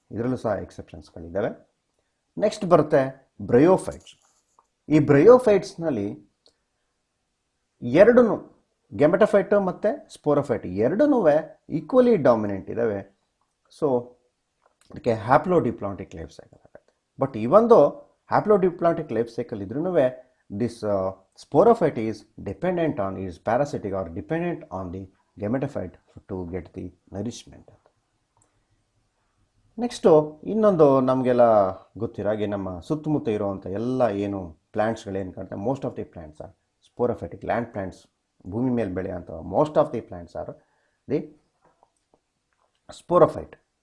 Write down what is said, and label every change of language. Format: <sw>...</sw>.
<kn>ಇದರಲ್ಲೂ ಸಹ ಎಕ್ಸೆಪ್ಷನ್ಸ್ಗಳಿದ್ದಾವೆ. ನೆಕ್ಸ್ಟ್ ಬರುತ್ತೆ ಬ್ರಯೋಫೈಟ್ಸ್. ಈ ಬ್ರಯೋಫೈಟ್ಸ್ನಲ್ಲಿ 2 ಗೆಮೆಟೋಫೈಟು ಮತ್ತು ಸ್ಪೋರೋಫೈಟ್ 2</kn> <en>equally dominant</en> <kn>ಇದ್ದಾವೆ. ಸೊ ಅದಕ್ಕೆ ಹ್ಯಾಪ್ಲೋಡಿಪ್ಲಾಂಟಿಕ್ ಲೈಫ್ ಸೈಕಲ್ ಆಗುತ್ತೆ. ಬಟ್ ಇವೊಂದು ಹ್ಯಾಪ್ಲೋಡಿಪ್ಲಾಂಟಿಕ್ ಲೈಫ್ ಸೈಕಲ್ ಇದ್ರೂ</kn> <en>this sporophyte is dependent on, is parasitic or dependent on the gametophyte to get the nourishment.</en> <kn>Next ಇನ್ನೊಂದು ನಮಗೆಲ್ಲ ಗೊತ್ತಿರಾಗೆ ನಮ್ಮ ಸುತ್ತಮುತ್ತ ಇರುವಂಥ ಎಲ್ಲ ಏನು ಪ್ಲ್ಯಾಂಟ್ಸ್ಗಳೇನು ಕಾಣ್ತವೆ,</kn> <en>Most of the plants are sporophytic. Land plants,</en> <kn>ಭೂಮಿ ಮೇಲೆ ಬೆಳೆಯುವಂಥ</kn> <en>Most of the plants are the sporophyte.</en>